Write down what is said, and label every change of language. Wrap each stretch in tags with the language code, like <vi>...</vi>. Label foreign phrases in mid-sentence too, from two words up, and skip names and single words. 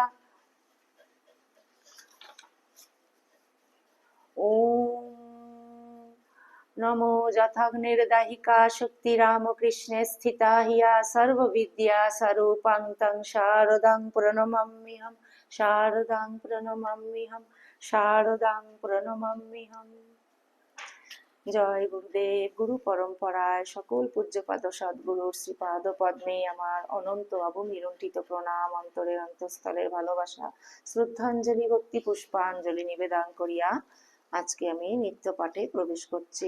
<sa>ओम नमो यथाग्निर्दाहिका शक्तिरामकृष्णे स्थिता हिया सर्वविद्या स्वरूपां तं शारदां प्रणमाम्यहं शारदां प्रणमाम्यहं शारदां प्रणमाम्यहं।</sa> <bn>জয় গুরুদেব। গুরু পরম্পরায় সকল পূজ্যপাদ সদ্গুরুর শ্রীপাদ পদ্মে আমার অনন্ত অবমিলুণ্ঠিত প্রণাম, অন্তরের অন্তঃস্থলের ভালোবাসা, শ্রদ্ধাঞ্জলি, ভক্তি পুষ্পাঞ্জলি নিবেদন করিয়া আজকে আমি নিত্য পাঠে প্রবেশ করছি।</bn>